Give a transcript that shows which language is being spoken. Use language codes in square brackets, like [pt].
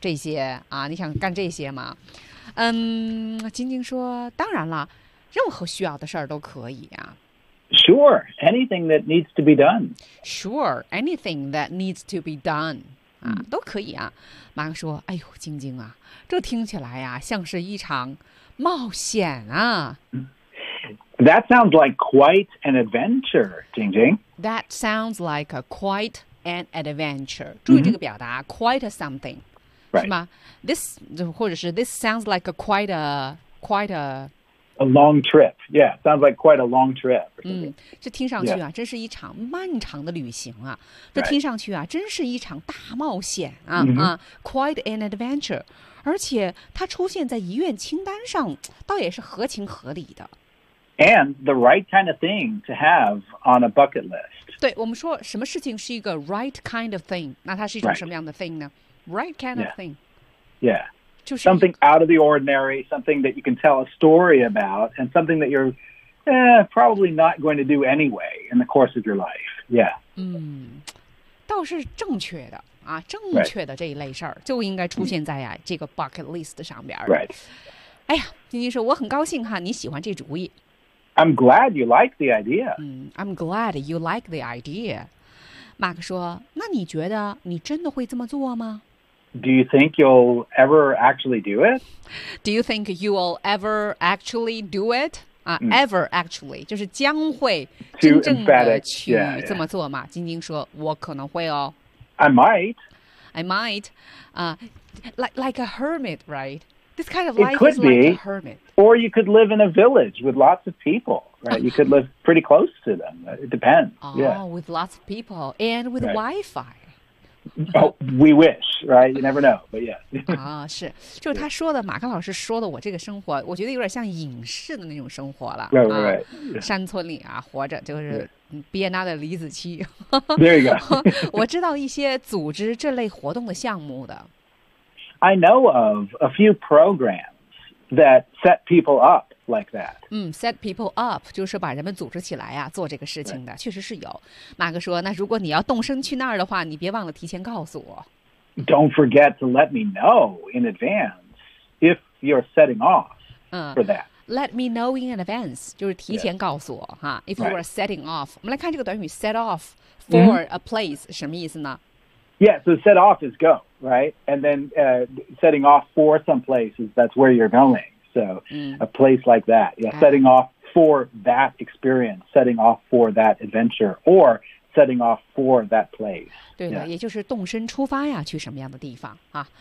[zh] 这些啊你想干这些吗晶晶说当然了任何需要的事儿都可以啊 [en] sure anything that needs to be done sure anything that needs to be done 啊、 mm-hmm. [zh] 都可以啊马克说哎呦晶晶啊这听起来啊像是一场冒险啊 [en] That sounds like quite an adventure, Jing Jing. That sounds like quite an adventure. [zh] 注意这个表达、 mm-hmm. [en] quite a something,、 right. [zh] 是吗 [en] ?This, [zh] 或者是 [en] this sounds like quite a... A long trip. Yeah, sounds like quite a long trip. [zh] 这听上去啊、 yeah. 真是一场漫长的旅行啊。这听上去啊、 [en] right. [zh] 真是一场大冒险啊。 Mm-hmm. [en] 啊 quite an adventure. [zh] 而且它出现在遗愿清单上倒也是合情合理的。 [en] And the right kind of thing to have on a bucket list. [zh] 对我们说什么事情是一个 [en] right kind of thing, [zh] 那它是一种什么样的 thing 呢 ? [en] Right kind of thing. Yeah. yeah. [zh] 就是 [en] something out of the ordinary, something that you can tell a story about, and something that you're、probably not going to do anyway in the course of your life. Yeah. [zh] 倒是正确的。啊，正确的这一类事儿就应该出现在呀、 [en] right. [zh] 这个 bucket list 上边。 [en] Right. [zh] 哎呀，晶晶说我很高兴哈，你喜欢这主意。 [en] I'm glad you like the idea. I'm glad you like the idea. [zh] 马克说，那你觉得你真的会这么做吗？ [en] Do you think you'll ever actually do it? Do you think you will ever actually do it? Ever actually, [zh] 就是将会真正的去这么做嘛。晶晶说，我可能会哦。 [en] I might. Like a hermit, right? This kind of life is like a hermit. Or you could live in a village with lots of people, right? You could live pretty close to them. It depends. With lots of people and with Wi-Fi. We wish, right? You never know, but yeah. [zh] 是，就是他说的，马克老师说的，我这个生活，我觉得有点像隐士的那种生活了。 [en] Right. [zh] 山村里啊，活着就是别拿的李子柒。 [en] There you go. [zh] 我知道一些组织这类活动的项目的。 [en] I know of a few programs that set people up. Like that. Set people up, [zh] 就是把人们组织起来啊，做这个事情的，确实是有。马克说，那如果你要动身去那儿的话，你别忘了提前告诉我。 [en] Don't forget to let me know in advance if you're setting off for that. Let me know in advance, [zh] 就是提前告诉我哈。 [en] If you are setting off, [zh] 我们来看这个短语 [en] set off for a place, [zh] 什么意思呢？ [en] Yeah, so set off is go, right? And then setting off for some places, that's where you're going. So a place like that, setting off for that experience, setting off for that adventure, or setting off for that place. [zh] 对的，也就是动身出发呀，去什么样的地方啊？